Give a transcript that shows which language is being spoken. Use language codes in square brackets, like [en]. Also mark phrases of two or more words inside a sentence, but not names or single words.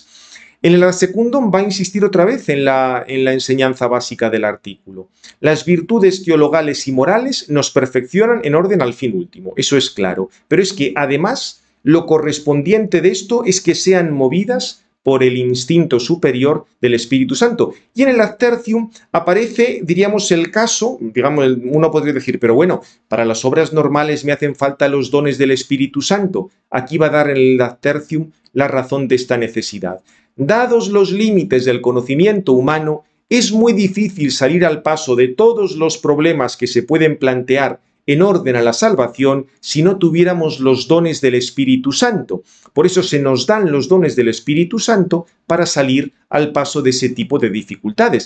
[es] En el segundo va a insistir otra vez en la enseñanza básica del artículo. Las virtudes teologales y morales nos perfeccionan en orden al fin último, eso es claro, pero es que además lo correspondiente de esto es que sean movidas por el instinto superior del Espíritu Santo. Y en el [la] ad tertium [es] aparece, diríamos, el caso, digamos, uno podría decir, pero bueno, para las obras normales me hacen falta los dones del Espíritu Santo. Aquí va a dar en el [la] ad tertium [es] la razón de esta necesidad. Dados los límites del conocimiento humano, es muy difícil salir al paso de todos los problemas que se pueden plantear en orden a la salvación si no tuviéramos los dones del Espíritu Santo. Por eso se nos dan los dones del Espíritu Santo para salir al paso de ese tipo de dificultades.